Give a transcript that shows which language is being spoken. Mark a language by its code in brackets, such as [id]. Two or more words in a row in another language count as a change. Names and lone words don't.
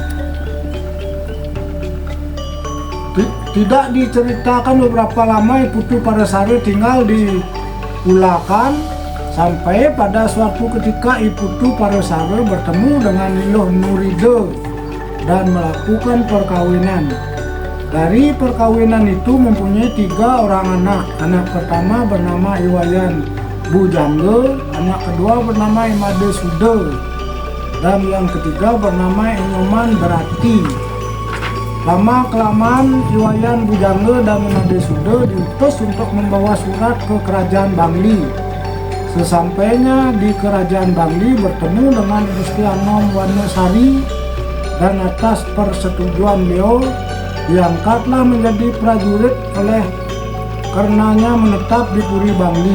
[id] Tidak diceritakan beberapa lama I Putu Paresare tinggal di Ulakan sampai pada suatu ketika I Putu Paresare bertemu dengan Niloh Nuride dan melakukan perkawinan. Dari perkawinan itu mempunyai 3 orang anak. Anak pertama bernama I Wayan Bujangge, anak kedua bernama I Made Sude, dan yang ketiga bernama I Nyoman Berati. Lama kelamaan I Wayan Bujangge dan I Made Sude diutus untuk membawa surat ke kerajaan Bangli. Sesampainya di kerajaan Bangli bertemu dengan Gusti Anom Wanesari, dan atas persetujuan beliau diangkatlah menjadi prajurit oleh karenanya menetap di Puri Bangli.